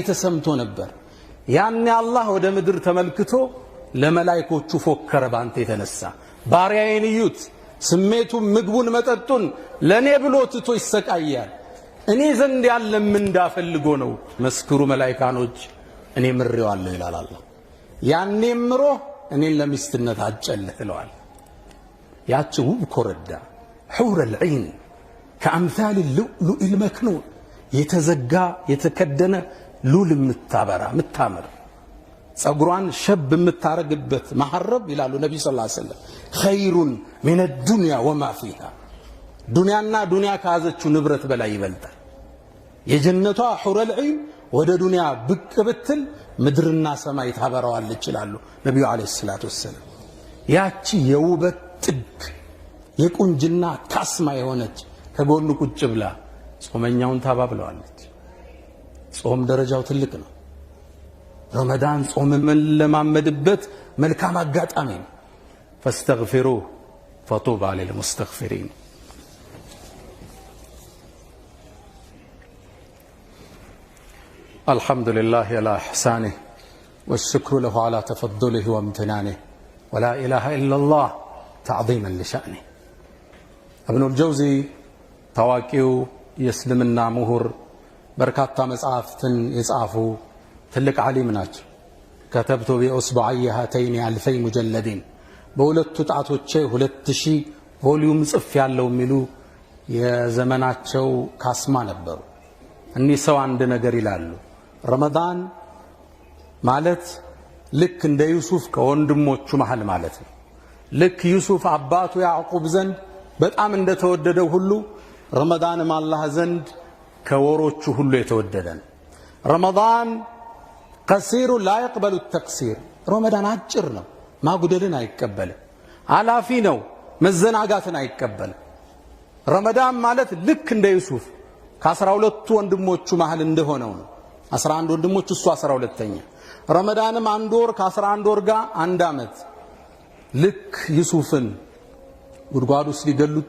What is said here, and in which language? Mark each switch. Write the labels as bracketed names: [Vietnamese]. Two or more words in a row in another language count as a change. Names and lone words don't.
[Amharic] ተሰምቶ ነበር ያኔ አላህ ወደ ምድር ተመልክቶ ለመላእክቶቹ ፎከረ ባንተ የተነሳ ባሪያዬን እዩት ስሜቱን ምግቡን መጠጡን ለኔ ብሎ ትቶ ይሰቃያል እኔ ዘንድ ያለ ምን እንዳፈልጎ ነው መስክሩ መላእክቶች እኔ ምሬዋለሁ ይላል አላህ ያኔ ምሮ እኔን ለሚስትነት አጨለህ ትለዋል ያቺ ውብ ኮረዳ [Arabic] حور العين [Amharic] ከአምሳል [Arabic] اللؤلؤ المكنون [Amharic] የተዘጋ የተከደነ ሉል ምታበራ ምታምር ጸጉሯን ሸብ ምታረግበት ማሐረብ ይላሉ ነብዩ [Arabic] صلى الله عليه وسلم خير من الدنيا وما فيها [Amharic] ዱንያና ዱንያ ካዘችው ንብረት በላይ ይበልጣል የጀነቷ [Arabic] حور العين [Amharic] ወደ ዱንያ ብቅ ብትል ምድርና ሰማይ ታበራዋለች ይላሉ ነብዩ [Arabic] عليه الصلاة والسلام [Amharic] ያቺ የውበት ጥግ የቁንጅና ካስማ የሆነች ከጎኑ ቁጭ ብላ ጾመኛውን ታባብለዋለች። ጾም ደረጃው ትልቅ ነው። ረመዳን ጾም ለማመድበት መልካም አጋጣሚ ነው። [Arabic] فاستغفروه فطوبى للمستغفرين. الحمد لله على إحسانه والشكر له على تفضله وامتنانه ولا إله إلا الله تعظيما لشأنه. [Amharic] ابن الجوزي ታዋቂው የእስልምና ምሁር በርካታ መጽሐፍትን የጻፉ ትልቅ ዓሊም ናቸው። [Arabic] كتبت بأصبعي هاتين 2000 مجلد [Amharic] በሁለቱ ጣቶቼ 2000 ቮሊዩም ጽፍ ያለው የሚሉ የዘመናቸው ካስማ ነበሩ። እኒህ ሰው አንድ ነገር ይላሉ። ረመዳን ማለት ልክ እንደ ዩሱፍ ከወንድሞቹ መሃል ማለት ነው። ልክ ዩሱፍ አባቱ ያዕቁብ ዘንድ በጣም እንደተወደደው ሁሉ ረመዳንም አላህ ዘንድ ከወሮቹ ሁሉ የተወደደ ነው። ረመዳን [Arabic] قصير لا يقبل التقصير። [Amharic] ረመዳን አጭር ነው፣ ማጉደልን አይቀበልም። አላፊ ነው፣ መዘናጋትን አይቀበልም። ረመዳን ማለት ልክ እንደ ዩሱፍ ከ12ቱ ወንድሞቹ መሃል እንደሆነው ነው። 11 ወንድሞች እሱ 12ኛ። ረመዳንም አንድ ወር ከ11 ወር ጋር አንድ አመት። ልክ ዩሱፍን ጉድጓድ ውስጥ ሊገሉት